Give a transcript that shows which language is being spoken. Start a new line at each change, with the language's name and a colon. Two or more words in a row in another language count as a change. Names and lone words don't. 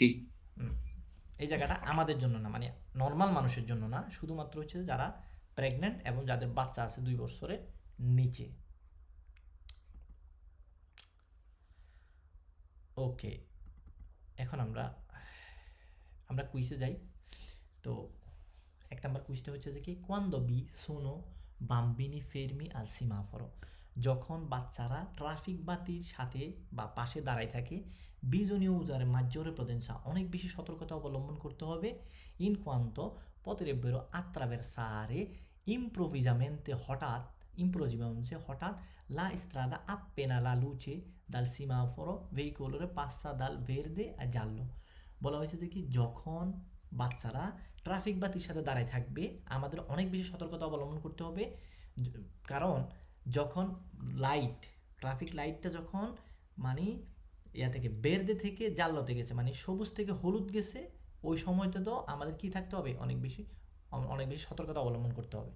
Bangla: এই জায়গাটা আমাদের জন্য না, মানে নর্মাল মানুষের জন্য না, শুধুমাত্র হচ্ছে যারা প্রেগনেন্ট এবং যাদের বাচ্চা আছে 2 বছরের নিচে। ওকে, এখন আমরা কুইজে যাই। তো এক নাম্বার কুইজটা হচ্ছে যে কি
Italian: quando vi sono bambini fermi al semaforo,
Bangla: যখন বাচ্চারা ট্রাফিক বাতির সাথে বা পাশে দাঁড়ায় থাকে,
Italian: bisogna usare maggiore prudenza,
Bangla: অনেক বেশি সতর্কতা অবলম্বন করতে হবে,
Italian: in quanto potrebbero attraversare improvvisamente হঠাৎ la strada appena la luce dal semaforo veicolare passa dal verde a giallo,
Bangla: বলা হয়েছে যে কি যখন বাচ্চারা ট্রাফিক বাতির সাথে দাঁড়ায় থাকবে আমাদের অনেক বেশি সতর্কতা অবলম্বন করতে হবে, কারণ যখন ট্রাফিক লাইটটা যখন মানে ইয়া থেকে বেরদে থেকে জাল্লোতে গেছে, মানে সবুজ থেকে হলুদ গেছে, ওই সময়টা তো আমাদের কি থাকতে হবে, অনেক বেশি সতর্কতা অবলম্বন করতে হবে।